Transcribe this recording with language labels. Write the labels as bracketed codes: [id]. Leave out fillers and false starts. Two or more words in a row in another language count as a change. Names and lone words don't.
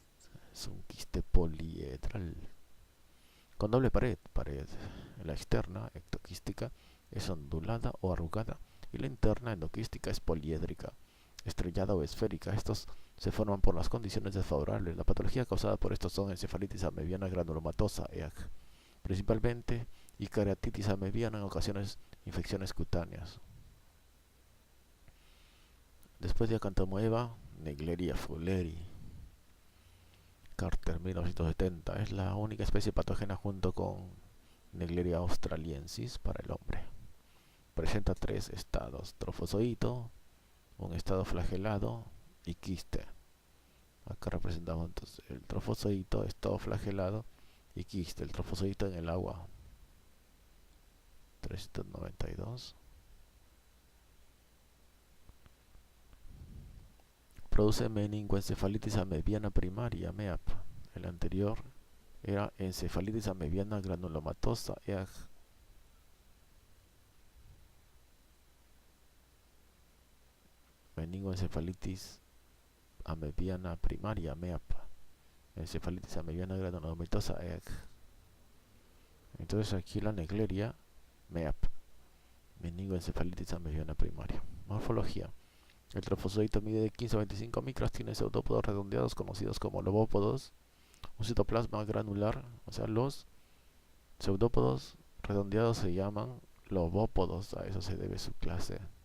[es] Es un quiste poliedral con doble pared la externa, ectoquística, es ondulada o arrugada y la interna, endoquística, es poliédrica, estrellada o esférica. Estos se forman por las condiciones desfavorables. La patología causada por estos son encefalitis amebiana granulomatosa, EAG, principalmente, y keratitis amebiana, en ocasiones infecciones cutáneas. Después de Acanthamoeba, Naegleria fowleri. Carter, 1970, es la única especie patógena junto con Naegleria australiensis para el hombre. Presenta 3 estados: trofozoito, un estado flagelado y quiste. Acá representamos entonces el trofozoito, estado flagelado y quiste. El trofozoito en el agua, 392. Produce meningoencefalitis amebiana primaria, MEAP. El anterior era encefalitis amebiana granulomatosa, EAG. Meningoencefalitis amebiana primaria, MEAP. Encefalitis amebiana granulomatosa, EAG. Entonces aquí la Naegleria, MEAP. Meningoencefalitis amebiana primaria. Morfología. El trofozoito mide de 15 a 25 micras, tiene pseudópodos redondeados conocidos como lobópodos, un citoplasma granular, o sea, los pseudópodos redondeados se llaman lobópodos, a eso se debe su clase.